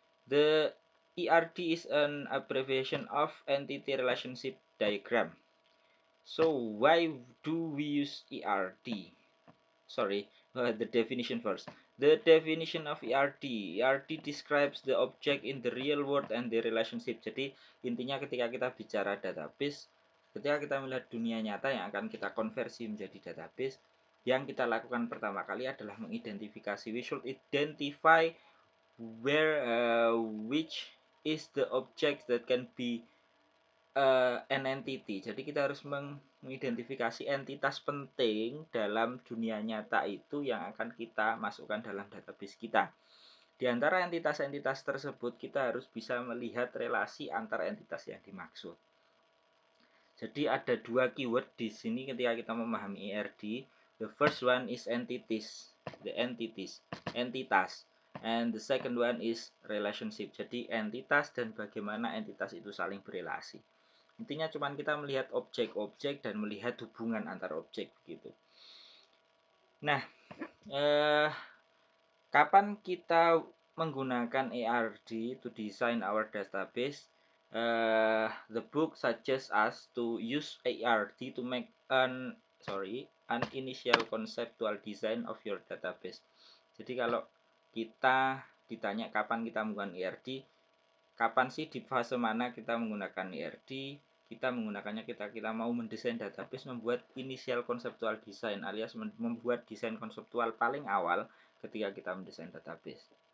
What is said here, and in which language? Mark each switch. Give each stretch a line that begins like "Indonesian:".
English: The ERD is an abbreviation of entity relationship diagram. So why do we use ERD? Sorry, the definition first. The definition of ERD. ERD describes the object in the real world and the relationship.
Indonesian: Jadi intinya ketika kita bicara database, ketika kita melihat dunia nyata yang akan kita konversi menjadi database, yang kita lakukan pertama kali adalah mengidentifikasi.
English: We should identify which is the object that can be an entity.
Indonesian: Jadi kita harus mengidentifikasi entitas penting dalam dunia nyata itu yang akan kita masukkan dalam database kita. Di antara entitas-entitas tersebut kita harus bisa melihat relasi antar entitas yang dimaksud. Jadi ada dua keyword di sini ketika kita memahami ERD.
English: The first one is entities, the entities, entitas. And the second one is relationship.
Indonesian: Jadi entitas dan bagaimana entitas itu saling berelasi. Intinya cuma kita melihat objek-objek dan melihat hubungan antar objek begitu. Nah, kapan kita menggunakan ERD
English: to design our database? The book suggests us to use ERD to make an initial conceptual design of your database.
Indonesian: Jadi kalau kita ditanya kapan kita menggunakan ERD, kapan sih, di fase mana kita menggunakan ERD? Kita menggunakannya kita mau mendesain database, membuat
English: initial conceptual design
Indonesian: alias membuat desain konseptual paling awal ketika kita mendesain database.